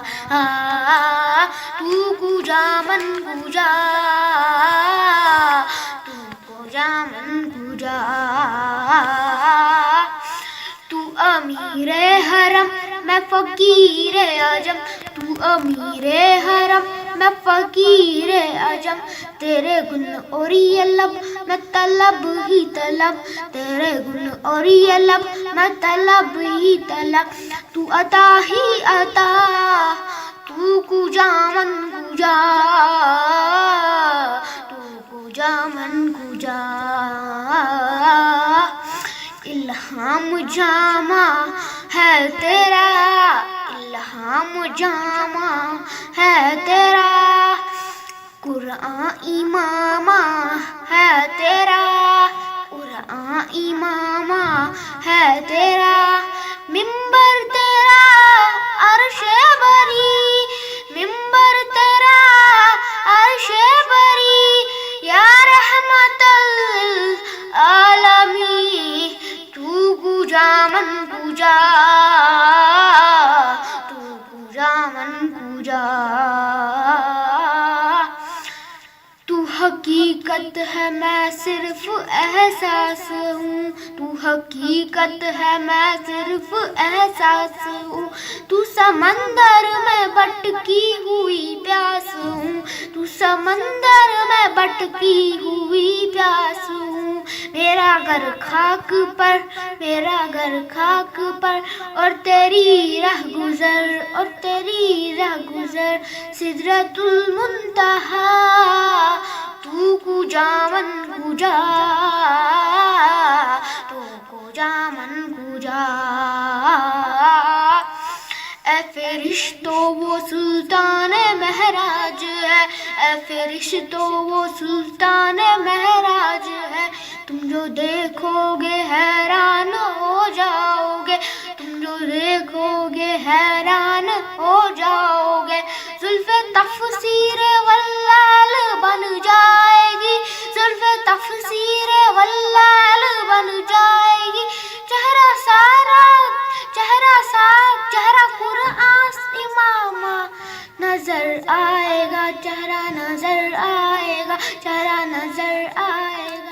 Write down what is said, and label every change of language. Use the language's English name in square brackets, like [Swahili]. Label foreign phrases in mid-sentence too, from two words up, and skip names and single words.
[Persian] تو کجا من کجا، تو کجا من کجا، [Urdu] تو امیر حرم میں فقیر عجم، تو امیر حرم میں فقیر عجم، تیرے گن اور یہ لب میں طلب ہی طلب، تیرے گن اور یہ لب میں طلب ہی طلب، تو عطا ہی عطا، [Persian] تو کجا من کجا، تو کجا من کجا، [Urdu] الہام جامع ہے تیرا، الہام جامع ہے تیرا، قرآن امام ہے تیرا، قرآن امام ہے تیرا، ممبر تیرا عرش بری، ممبر تیرا عرش بری، [Arabic] یا رحمت العالمین، [Persian] تو کجا من کجا، تو کجا من کجا، [Urdu] تو حقیقت ہے میں صرف احساس ہوں، تو حقیقت ہے میں صرف احساس ہوں، تو سمندر میں بٹکی ہوئی پیاس ہوں، تو سمندر میں بٹکی ہوئی پیاس ہوں، میرا گھر خاک پر، میرا گھر خاک پر، اور تیری رہ گزر، اور تیری رہ گزر [Arabic] سدرۃ المنتہا، [Persian] تو کجا من کجا، تو کجا من کجا، [Urdu] اے فرشتو وہ سلطان مہراج ہے، اے فرشتو وہ سلطان مہراج ہے، تم جو دیکھو گے حیران ہو جاؤ گے، تم جو دیکھو گے حیران ہو جاؤ گے، زلف تفسیر واللعل بن جائے گی، زلف تفسیر واللعل بن جائے گی، چہرہ سارا، چہرہ سارا، چہرہ قرآن امام نظر آئے گا، چہرہ نظر آئے گا، چہرہ نظر آئے گا،